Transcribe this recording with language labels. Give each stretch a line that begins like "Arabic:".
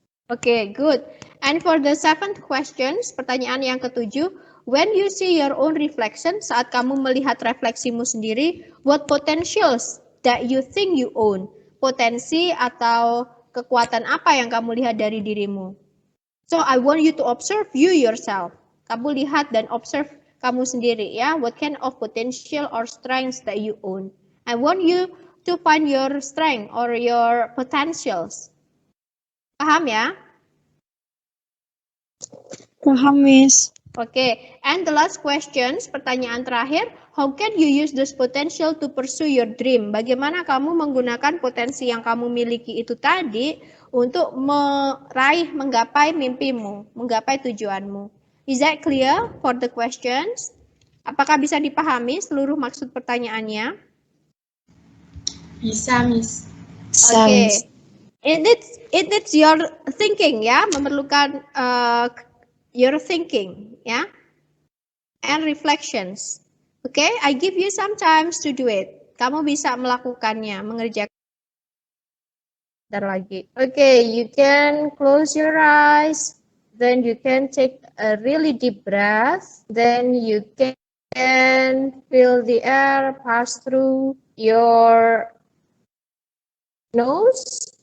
English: Okay, good. And for the 7th questions,
Indonesian: pertanyaan yang ke-7,
English: when you see your own reflection,
Indonesian: saat kamu melihat refleksimu sendiri,
English: what potentials that you think you own?
Indonesian: Potensi atau kekuatan apa yang kamu lihat dari dirimu?
English: So I want you to observe you yourself.
Indonesian: Kamu lihat dan observe kamu sendiri ya.
English: What kind of potential or strengths that you own? I want you to find your strength or your potentials.
Indonesian: Paham ya? Paham, Miss.
English: Okay, and the last questions,
Indonesian: pertanyaan terakhir,
English: how can you use this potential to pursue your dream?
Indonesian: Bagaimana kamu menggunakan potensi yang kamu miliki itu tadi untuk menggapai mimpimu, menggapai tujuanmu?
English: Is that clear for the questions?
Indonesian: Apakah bisa dipahami seluruh maksud pertanyaannya? Bisa, Miss.
English: Okay. It needs your thinking ya,
Indonesian: memerlukan
English: your thinking ya, and reflections. Okay, I give you some time to do it.
Indonesian: Kamu bisa melakukannya, mengerjakan. Bentar lagi.
English: Okay, you can close your eyes. Then you can take a really deep breath. Then you can feel the air pass through your nose.